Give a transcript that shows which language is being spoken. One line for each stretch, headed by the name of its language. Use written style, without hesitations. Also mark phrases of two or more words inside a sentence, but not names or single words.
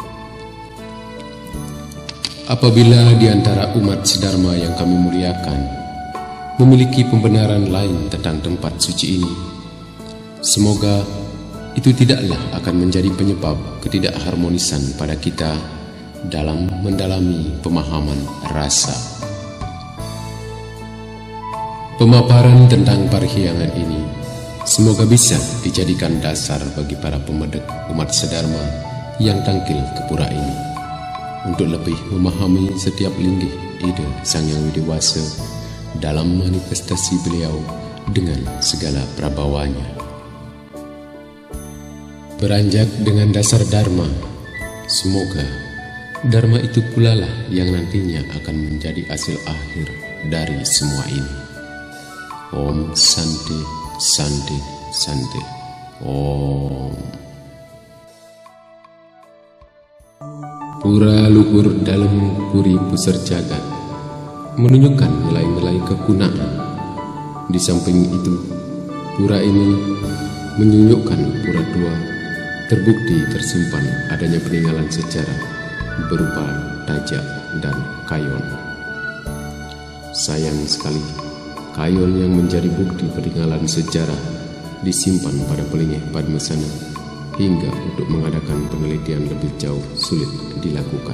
Indonesian: Apabila di antara umat sedharma yang kami muliakan memiliki pembenaran lain tentang tempat suci ini, semoga itu tidaklah akan menjadi penyebab ketidakharmonisan pada kita dalam mendalami pemahaman rasa. Pemaparan tentang parahyangan ini semoga bisa dijadikan dasar bagi para pemedek umat sedharma yang tangkil ke pura ini untuk lebih memahami setiap linggih ide Sang Yang Widiwasa dalam manifestasi beliau dengan segala prabawanya. Beranjak dengan dasar dharma, semoga dharma itu pula lah yang nantinya akan menjadi hasil akhir dari semua ini.
Sanskrit: Om Santi Santi Santi.
Indonesian: Om. Pura luhur dalam puri pusar jagat menunjukkan nilai-nilai kekunaan. Di samping itu, pura ini menunjukkan pura tua terbukti tersimpan adanya peninggalan sejarah berupa tajak dan kayon. Sayang sekali, kayon yang menjadi bukti peninggalan sejarah disimpan pada Pelingeh Padmasana, hingga untuk mengadakan penelitian lebih jauh sulit dilakukan.